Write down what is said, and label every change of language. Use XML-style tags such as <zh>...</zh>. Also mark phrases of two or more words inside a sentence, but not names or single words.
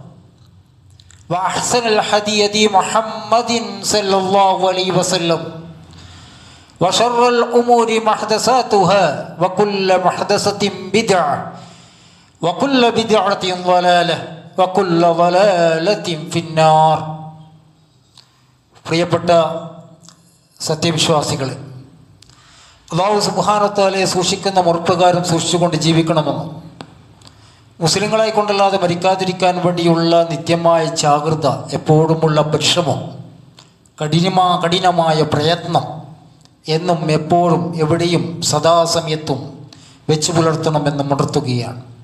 <ar>وأحسن الهدي محمد صلى الله عليه وسلم وشر الأمور محدثاتها وكل محدثة بدعة وكل بدعة ضلالة وكل ضلالة في النار.</ar> <ml>പ്രിയപ്പെട്ട സത്യവിശ്വാസികളെ, അല്ലാഹു</ml> <ar>سبحانه وتعالى</ar> <ml>സൂക്ഷിക്കുന്ന മുറപ്രകാരം സൂക്ഷിച്ചുകൊണ്ട് ജീവിക്കണമെന്നും മുസ്ലിങ്ങളായി കൊണ്ടല്ലാതെ മരിക്കാതിരിക്കാൻ വേണ്ടിയുള്ള നിത്യമായ ജാഗ്രത, എപ്പോഴുമുള്ള പരിശ്രമം, കഠിനമായ പ്രയത്നം എന്നും എപ്പോഴും എവിടെയും സദാസമയത്തും വെച്ചു പുലർത്തണമെന്ന് ഉണർത്തുകയാണ്.</ml>